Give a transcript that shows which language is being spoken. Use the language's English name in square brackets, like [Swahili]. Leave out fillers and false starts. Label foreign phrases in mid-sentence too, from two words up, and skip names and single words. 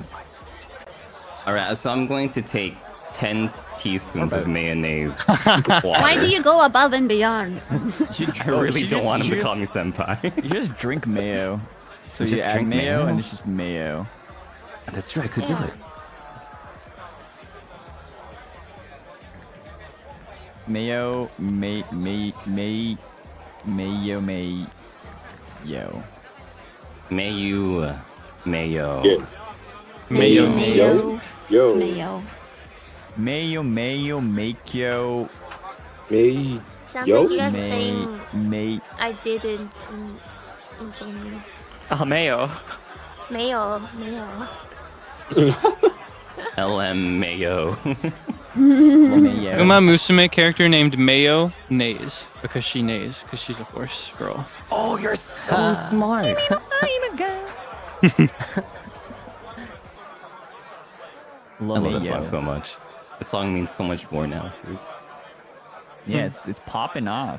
[English] All right, so I'm going to take 10 teaspoons of mayonnaise. Why do you go above and beyond? I really don't want him to call me senpai. You just drink mayo. So you Just add drink mayo, mayo? and it's just mayo. That's true, I could do Yeah. it. Mayo, mayo. Mayu, mayo. Mayo. Yo. Mayo. Mayo, make yo. Me. Sounds Yo? like you guys are saying May. I didn't in Chinese. Mayo. Mayo. LM Mayo. Mayo. Uma Musume character named Mayo neighs because she neighs because she's a horse girl. Oh, you're so smart. I love that song so much. The song means so much more now, too. Yes, it's popping off.